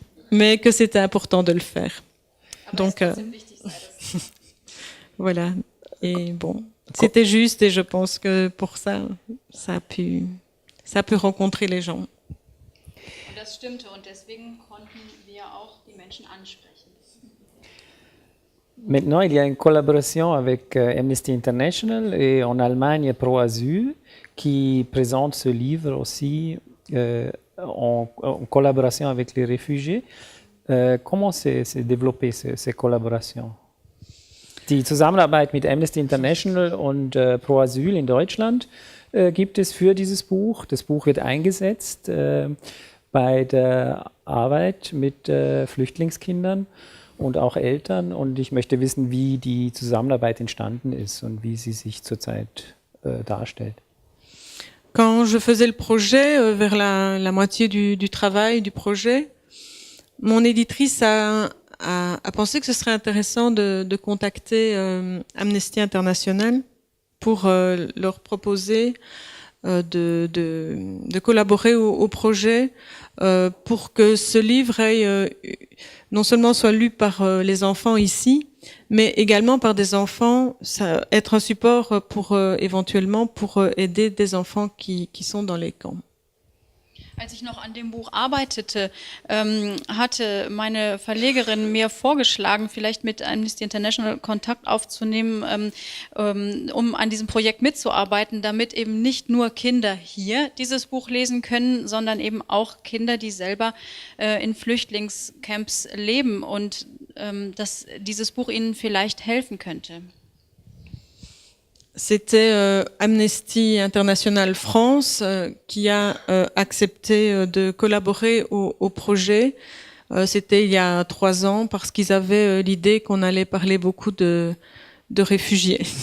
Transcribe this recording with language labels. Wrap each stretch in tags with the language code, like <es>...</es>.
<fr>Mais que c'était important de le faire. Donc, voilà. Et bon, c'était juste et je pense que pour ça, ça a pu rencontrer les gens.</fr> <de>Und das stimmte und deswegen konnten wir auch die Menschen ansprechen.</de> <fr>Maintenant, il y a une collaboration avec Amnesty International et en Allemagne Pro Asyl qui présente ce livre aussi en collaboration avec les réfugiés. Comment s'est développée ces collaborations?</fr> <de>Die Zusammenarbeit mit Amnesty International und Pro Asyl in Deutschland gibt es für dieses Buch. Das Buch wird eingesetzt bei der Arbeit mit Flüchtlingskindern und auch Eltern. Und ich möchte wissen, wie die Zusammenarbeit entstanden ist und wie sie sich zurzeit darstellt.</de> <fr>Quand je faisais le projet, vers la moitié du travail du projet, mon éditrice a pensé que ce serait intéressant de contacter Amnesty International pour leur proposer de collaborer au projet pour que ce livre non seulement soit lu par les enfants ici, mais également par des enfants, être un support pour éventuellement pour aider des enfants qui sont dans les camps.</fr> <de>Als ich noch an dem Buch arbeitete, hatte meine Verlegerin mir vorgeschlagen, vielleicht mit Amnesty International Kontakt aufzunehmen, um an diesem Projekt mitzuarbeiten, damit eben nicht nur Kinder hier dieses Buch lesen können, sondern eben auch Kinder, die selber in Flüchtlingscamps leben und dass dieses Buch ihnen vielleicht helfen könnte.</de> <fr>C'était Amnesty International France qui a accepté de collaborer au projet. C'était il y a 3 ans parce qu'ils avaient l'idée qu'on allait parler beaucoup de réfugiés.</fr>